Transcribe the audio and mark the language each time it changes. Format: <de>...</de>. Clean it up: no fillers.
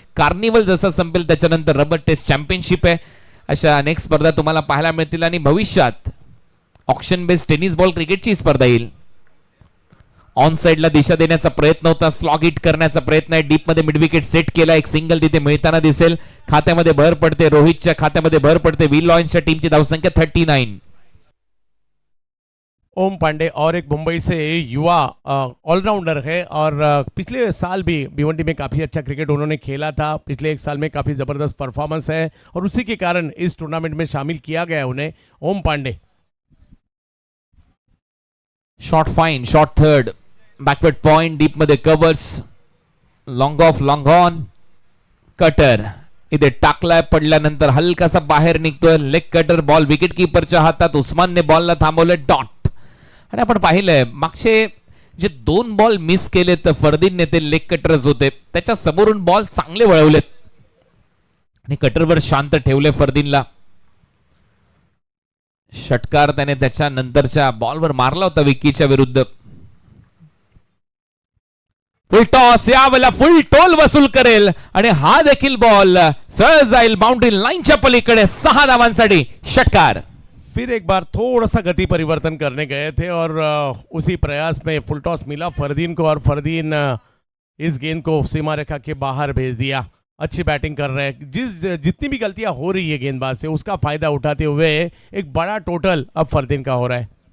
<mr>Carnival जसं संपेल त्याच्यानंतर रबर टेस्ट चॅम्पियनशिप आहे. अशा अनेक स्पर्धा तुम्हाला पाहायला मिळतील आणि भविष्यात ऑक्शन बेस्ड टेनिस बॉल क्रिकेटची स्पर्धा येईल. ऑन साइडला दिशा देण्याचा प्रयत्न होता, स्लॉग हिट करण्याचा प्रयत्न आहे. डीप मध्ये मिड विकेट सेट केला, एक सिंगल तिथे मिळताना दिसेल. खात्यामध्ये भर पडते, रोहितच्या खात्यामध्ये भर पडते. विल लॉयन्सच्या टीमची धावसंख्या 39.</mr> <hi>ओम पांडे और एक मुंबई से युवा ऑलराउंडर है और पिछले साल भी भिवंडी में काफ़ी अच्छा क्रिकेट उन्होंने खेला था. पिछले 1 साल में काफ़ी ज़बरदस्त परफॉर्मेंस है और उसी के कारण इस टूर्नामेंट में शामिल किया गया उन्हें. ओम Pandey.</hi> <en>shot fine, shot third, backward point, deep मध्ये covers, long off, long on, cutter</en> <mr>इथे टाकलाय, पडल्यानंतर हलकासा बाहेर निघतोय. लेग कटर बॉल विकेट कीपरच्या हातात. उस्मानने बॉलला थांबवलंय. डॉट. आणि आपण पाहिलंय मागचे जे 2 बॉल मिस केले तर फरदीनने ते लेग कटरच होते, त्याच्या समोरून बॉल चांगले वळवलेत आणि कटरवर शांत ठेवले फरदीनला. षटकार त्याने त्याच्या नंतरच्या बॉलवर मारला होता विकीच्या विरुद्ध. फुल टॉस, यावेळेला फुल टोल वसूल करेल आणि हा देखील बॉल सरळ जाईल बाउंड्री लाईनच्या पलीकडे. 6 धावांसाठी षटकार.</mr> <hi>फिर एक बार थोड़ा सा गति परिवर्तन करने गए थे और उसी प्रयास में फुल टॉस मिला फरदीन को और फरदीन इस गेंद को सीमा रेखा के बाहर भेज दिया. अच्छी बैटिंग कर रहे हैं. जितनी भी गलतियां हो रही है गेंदबाज से उसका फायदा उठाते हुए एक बड़ा टोटल अब फरदीन का हो रहा है.</hi>